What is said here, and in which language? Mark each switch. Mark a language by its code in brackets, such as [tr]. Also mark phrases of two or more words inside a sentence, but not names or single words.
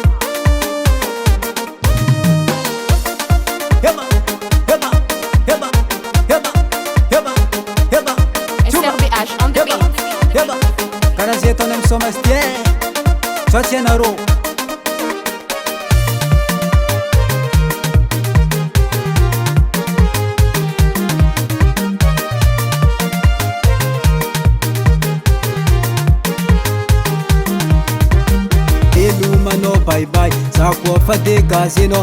[en] heba heba heba heba heba heba SRBH on the beat. [mg] heba karaha zay ataony amy somasy ty sao tsy ianarô Veloma no [en] bye bye, [mg] zakwa fade Gasy no.